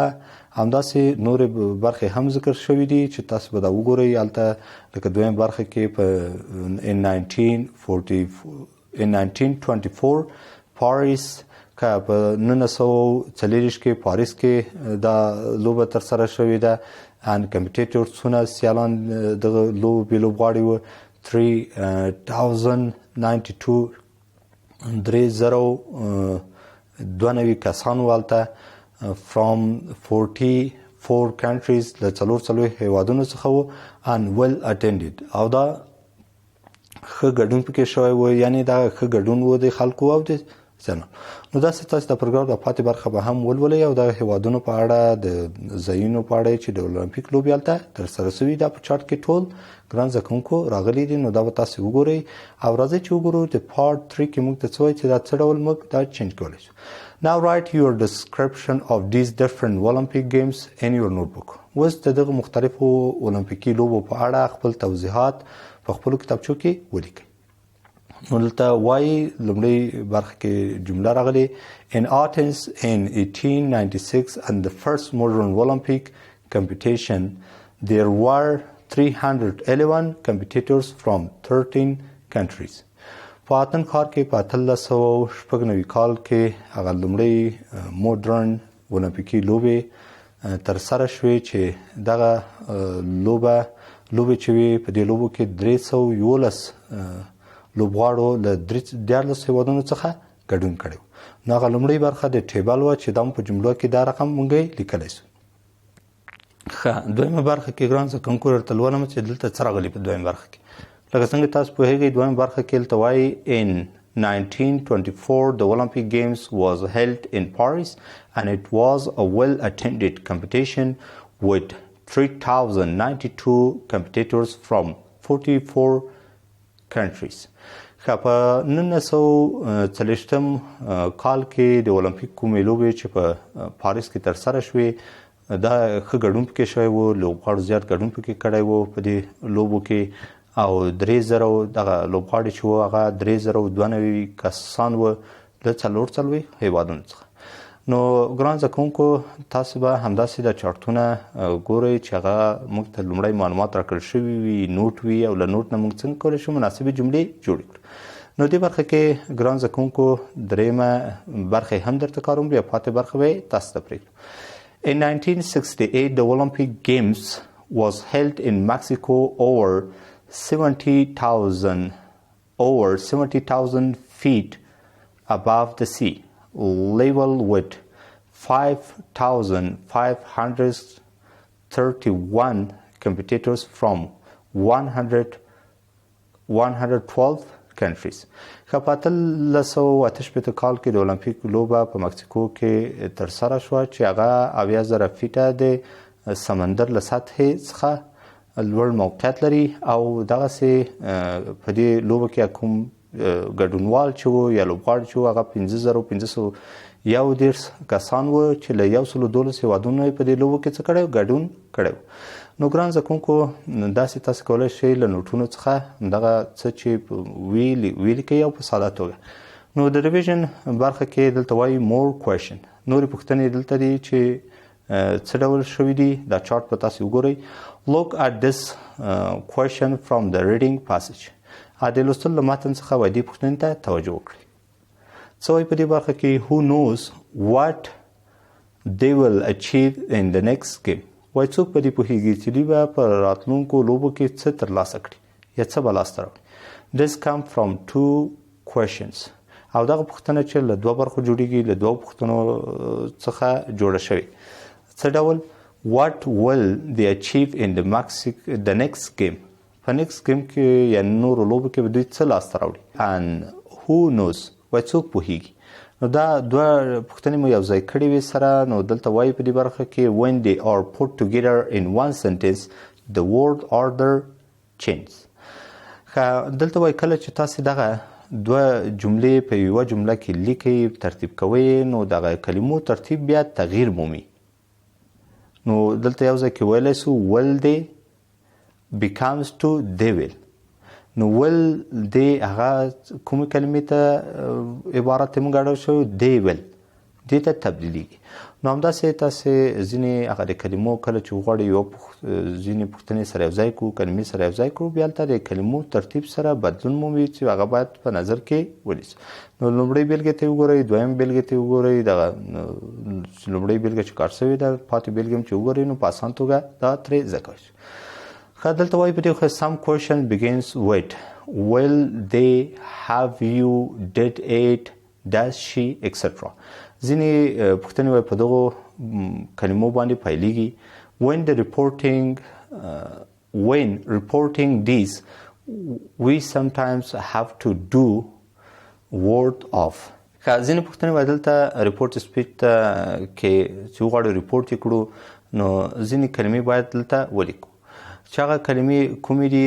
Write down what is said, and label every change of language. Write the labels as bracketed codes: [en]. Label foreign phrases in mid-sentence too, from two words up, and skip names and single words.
[ps] همداسې نور برخې هم ذکر شوي دي چې تاسو به دا وګورئ هلته لکه دویم برخه کې په 1924 پاریس که په 1940 کې پاریس کې دا لوبه ترسره شوې ده [en] and competitors [ps] څونه سیالان دغه لوبې لوبغاړي وو 3092 کسان والته [en] from 44 countries [ps] له 44 هیوادونو څخه وو [en] and well attended [ps] او دا ښه ګډون پکې شوی و یعنی دا ښه ګډون و د خلکو او د ځنه. نو دا ستاسو د پروګرام د پاتې برخه به هم ولولئ او د هیوادونو په اړه د ځایونو په اړه چې د اولمپیک لوبې هلته ترسره شوي دا په چارت کې ټول ګران زده کوونکو راغلي دي. نو دا به تاسو وګورئ او راځئ چې وګورو د پارت 3 کې موږ ته څه وایي چې دا څه ډول موږ دا چینج کولی شو. [en] Now write your description of these different Olympic games in your notebook. [ps] اوس دغه مختلفو اولمپیکي لوبو په اړه خپل توضیحات په خپل کتابچو کې ولیکئ. نو دلته وایي لومړی برخه کې جمله راغلي [en] in Athens in 1896 and the first modern Olympic competition there were 311 competitors from 13 countries. [ps] په اتن ښار کې په 1396 کال کې هغه لومړی مودرن اولمپیکي لوبې ترسره شوې چې دغه لوبې چې وي په دې لوبو کې 311 لوبغاړو له 14 هیوادونو څخه ګډون کړی. نو هغه لومړی برخه د ټیبل و چې دا په جملو کې دا رقم مونږ لیکلی شو. ښه دویمه برخه کې ګران زده کوونکو درته لولم چې دلته څه راغلي په دویمه برخه کې. لکه څنګه تاسو پوهیږئ دویمه برخه کې دلته وایي [en] in 1924 the Olympic Games was held in Paris and it was a well attended competition with 3092 competitors from 44 countries. [ps] په 1940 کال کې د اولمپیک کومې لوبې چې په پاریس کې ترسره شوې دا ښه ګډون پکې شوی و لوبغاړو زیات ګډون پکې کړی و په دې لوبو کې او 3000 دغه لوبغاړي چې وو هغه 3092 کسان و له 44 هیوادونو څخه. نو ګران زده کوونکو تاسو به همداسې د چارتونه ګورئ چې هغه موږ ته لومړی معلومات راکړل شوي وي نوټ وي او له نوټ نه موږ څنګه کولی شو مناسبې جملې جوړې کړو. نو دې برخه کې ګران زده کوونکو درېیمه برخه هم درته کاروم بیا پاتې برخه به یې تاسو ته پرېږدو. [en] In 1968 the Olympic Games was held in Mexico over 70,000 feet above the sea, level with 5,531 competitors from 112 countries. [ps] په 1988 کال کې د اولمپیک لوبه په مکسیکو کې ترسره شوه چې هغه 80,000 فیټه د سمندر له سطحې څخه لوړ موقعیت لري او دغسې په دې لوبه کې کوم ګډونوال چې وو یا لوبغاړي چې وو هغه 5511 کسان وو چې له 112 هیوادونو په دې لوبو کې څه کړی ګډون کړی. نو ګران زده کوونکو داسې تاسو کولی شئ له نوټونو څخه دغه څه چې ولیکئ او په ساده توګه. نو د ریویژن برخه کې دلته وایي [en] more question [ps] نورې پوښتنې دلته دي چې څه ډول شوي دي دا چارت به تاسو وګورئ. [en] Look at this question from the reading passage. [ps] د لوستلو له متن څخه وایي دې پوښتنې ته توجه وکړئ. څه وایي په دې برخه کې [en] who knows what they will achieve in the next game. [ps] وایي څوک په دې پوهېږي چې دوی به په راتلونکو لوبو کې څه ترلاسه کړي یا څه به لاسته راوړي. [en] This come from two questions. [ps] او دغه پوښتنه چې له دوه برخو جوړیږي له دوه پوښتنو څخه جوړه شوې. څه ډول [en] what will they achieve in the next game. [ps] په [en] next game [ps] کې یا نورو لوبو کې به دوی څه لاسته راوړي. [en] and who knows [ps] وایي څوک پوهېږي. نو دا دوه پوښتنې مو یو ځای کړې وې سره. نو دلته وایي په دې برخه کې [en] when they are put together in one sentence the word order changes. [ps] دلته وایي کله چې تاسې دغه دوه جملې په یوه جمله کې لیکئ ترتیب کوئ نو دغه کلمو ترتیب بیا تغییر مومي. نو دلته یو ځای کې ویلی سو [en] will they becomes to they will. [ps] نو [en] will they [ps] هغه کومې کلمې ته عبارت ته موږ اړول شو [en] they will [ps] دې ته تبدیلیږي. نو همداسې تاسې ځینې هغه د کلمو کله چې وغواړئ ځینې پوښتنې سره یو ځای کړو کلمې سره یو ځای کړو بیا هلته د کلمو ترتیب سره بدلون مومي چې هغه باید په نظر کې ونیسو. نو لومړۍ بېلګې ته وګورئ دویم بېلګې ته وګورئ دغه لومړۍ بېلګه چې کار شوې ده پاتې بېلګې هم چې وګورئ نو په اسان توګه دا ترې زده کوئ. دلته وایي په دې [en] some question begins with will they have you did it does she etc. [ps] ځینې پوښتنې وایي په دغو کلمو باندې پیلېږي. [en] when reporting these we sometimes have to do word of. [ps] ځینې پوښتنې وایي دلته [en] report speech [ps] ته کې چې وغواړو ریپورټ یې کړو نو ځینې کلمې باید دلته ولیکو چې هغه کلمې کومې دي.